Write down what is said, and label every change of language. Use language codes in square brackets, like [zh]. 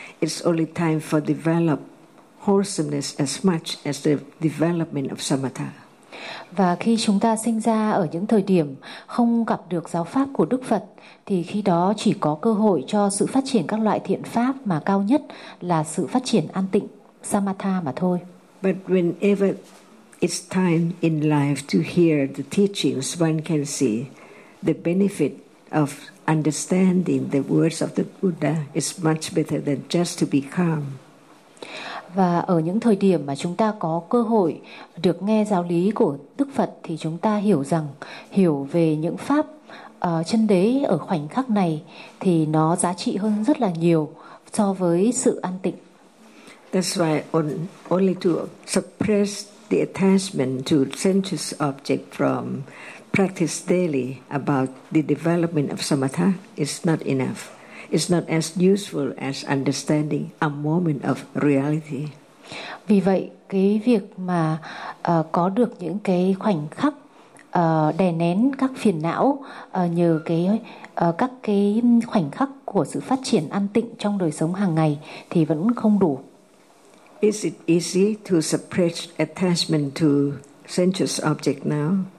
[en] It's only time for develop wholesomeness as much as the development of samatha. [vi] Và khi chúng ta sinh ra ở những thời điểm không gặp được giáo pháp của Đức Phật thì khi đó chỉ có cơ hội cho sự phát triển các loại thiện pháp, mà cao nhất là sự phát triển an tịnh samatha mà thôi. [en] But whenever it's time in life to hear the teachings, one can see the benefit of understanding the words of the Buddha is much better than just to be calm. [vi] Và ở những thời điểm mà chúng ta có cơ hội được nghe giáo lý của Đức Phật thì chúng ta hiểu rằng hiểu về những pháp chân đế ở khoảnh khắc này thì nó giá trị hơn rất là nhiều so với sự an tịnh. [en] That's why only to suppress the attachment to sensuous object from practice daily about the development of samatha is not enough. It's not as useful as understanding a moment of reality. [vi] Vì vậy, cái việc mà có được những cái khoảnh khắc đè nén các phiền não nhờ cái các cái khoảnh khắc của sự phát triển an tịnh trong đời sống hàng ngày thì vẫn không đủ. [en] Is it easy to suppress attachment to sensuous object now?